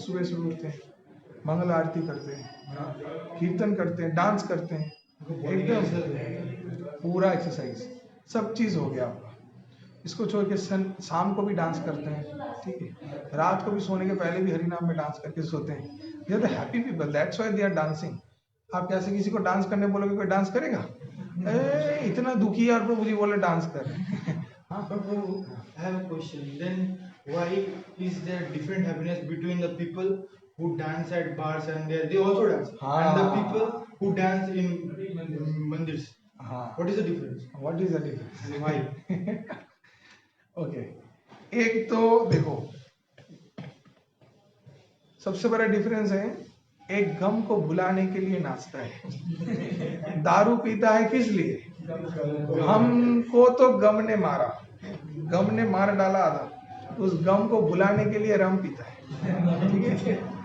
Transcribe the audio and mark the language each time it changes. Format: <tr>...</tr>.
<hi>सुबह सुबह उठते हैं, मंगल आरती करते हैं, कीर्तन करते हैं, डांस करते हैं, एकदम पूरा एक्सरसाइज, सब चीज हो गया आपका। इसको छोड़ के शाम को भी डांस करते हैं, ठीक है, रात को भी सोने के पहले भी हरि नाम में डांस करके सोते हैं।</hi> <en>They are the happy people, that's why they are dancing.</en> <hi>आप कैसे किसी को डांस करने बोलोगे, कोई डांस करेगा? इतना दुखी है और प्रभु जी बोले डांस कर रहे हैं।</hi> <en>Prabhu, I have a question. Then why is there different happiness between the people who dance at bars and they also dance, and the people who dance in mandirs? What is the difference? What is the difference? Why? Okay.</en> <hi>एक तो देखो, सबसे बड़ा difference है, एक गम को भुलाने के लिए नाचता है, दारू पीता है किस लिए? हमको तो गम ने मारा, गम ने मार डाला आधा, उस गम को भुलाने के लिए रम पीता है, ठीक है।</hi>